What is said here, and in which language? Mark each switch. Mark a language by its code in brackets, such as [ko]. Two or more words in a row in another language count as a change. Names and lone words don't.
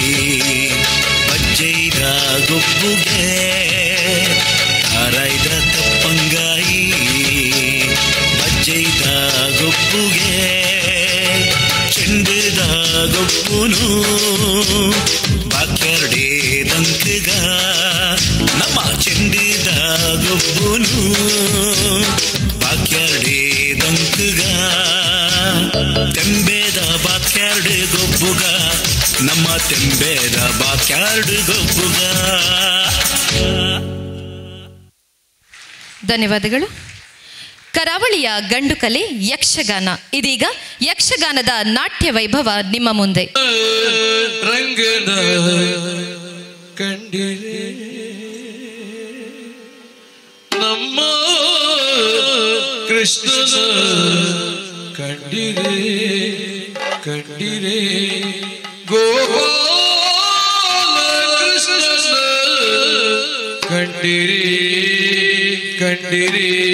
[tcy] ಬಜ್ಜೈದ ಗೊಬ್ಬುಗೆ ತಾರೈದ ತಪ್ಪಂಗಾಯಿ ಬಜ್ಜೈದ ಗೊಬ್ಬುಗೆ ಚೆಂಡದ ಗೊಬ್ಬುನು ಬಾಕ್ಯಾರ್ಡೆ ದಂಕಗ ನಮ್ಮ ಚೆಂಡದ ಗೊಬ್ಬುನು ಬಾಕ್ಯಾರ್ಡೆ ದಂಕಗ ತೆಂಬೇದ ಬಾಕ್ಯಾರ್ಡ್ ಗೊಬ್ಬುಗ ನಮ್ಮ ತೆಂಬೇದ ಬಾಕ್ಯಾರ್ಡ್ ಗೊಬ್ಬುಗ. [kn] ಧನ್ಯವಾದಗಳು. ಕರಾವಳಿಯ ಗಂಡು ಕಲೆ ಯಕ್ಷಗಾನ. ಇದೀಗ ಯಕ್ಷಗಾನದ ನಾಟ್ಯ ವೈಭವ ನಿಮ್ಮ ಮುಂದೆ. ರಂಗನ ಕಂಡಿರೆ ನಮ್ಮ ಕೃಷ್ಣನ ಕಂಡಿರೆ ಕಂಡಿರೆ ಗೋಪಾಲ ಕೃಷ್ಣನ ಕಂಡಿರೆ ಕಂಡಿರೆ